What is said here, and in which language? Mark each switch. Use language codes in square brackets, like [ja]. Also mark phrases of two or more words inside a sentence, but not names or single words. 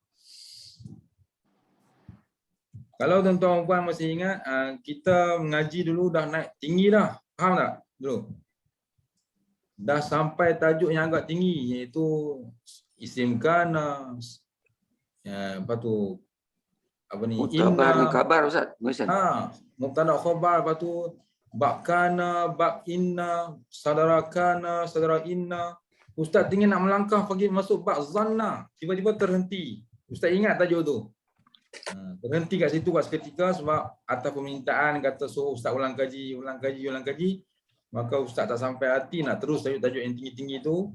[ms] Kalau tuan-tuan puan masih ingat, kita mengaji dulu dah naik tinggi dah. Faham tak? Dulu. Dah sampai tajuk yang agak tinggi iaitu [ar] اسم كان. [ms] Lepas tu apa ni? [ar] مبتدأ خبر [ms] Ustaz. [ar] مبتدأ خبر, [ms] lepas tu bab kana, bab inna, sadara kana, sadara inna. Ustaz ingin nak melangkah pergi masuk bab zanna, tiba-tiba terhenti. Ustaz ingat tajuk tu. Berhenti kat situ kat seketika sebab atas permintaan kata suruh Ustaz ulang kaji. Maka Ustaz tak sampai hati nak terus tajuk-tajuk yang tinggi-tinggi tu.